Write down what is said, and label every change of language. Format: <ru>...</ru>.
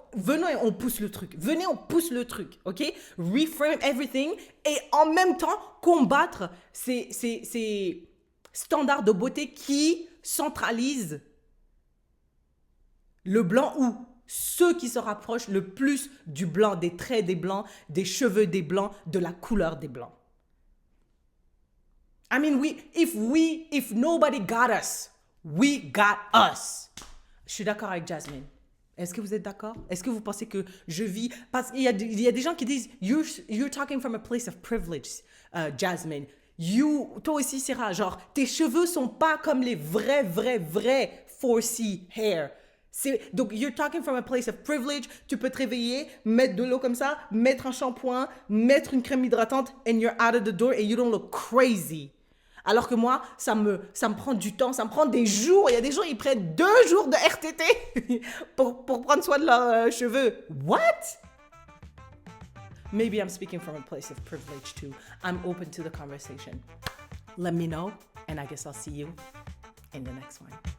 <fr>Venez, on pousse le truc. Ok?</fr> <en>Reframe everything</en> <fr>et en même temps combattre ces standards de beauté qui centralisent le blanc ou ceux qui se rapprochent le plus du blanc, des traits des blancs, des cheveux des blancs, de la couleur des blancs.</fr> <en>I mean, if nobody got us, we got us.</en> <fr>Je suis d'accord avec Jasmine. Est-ce que vous êtes d'accord? Est-ce que vous pensez que je vis... Parce qu'il y a des gens qui disent,</fr> <en>you're talking from a place of privilege,</en> <fr>Jasmine. Toi aussi, Sarah, genre, tes cheveux sont pas comme les vrais 4C hair.</fr> <en>Donc, you're talking from a place of privilege.</en> <fr>Tu peux te réveiller, mettre de l'eau comme ça, mettre un shampoing, mettre une crème hydratante,</fr> <en>and you're out of the door and you don't look crazy.</en> <fr>Alors que moi, ça me prend du temps, ça me prend des jours. Il y a des gens, ils prennent 2 jours de RTT pour prendre soin de leurs cheveux.</fr> <en>What? Maybe I'm speaking from a place of privilege too. I'm open to the conversation. Let me know, and I guess I'll see you in the next one.</en>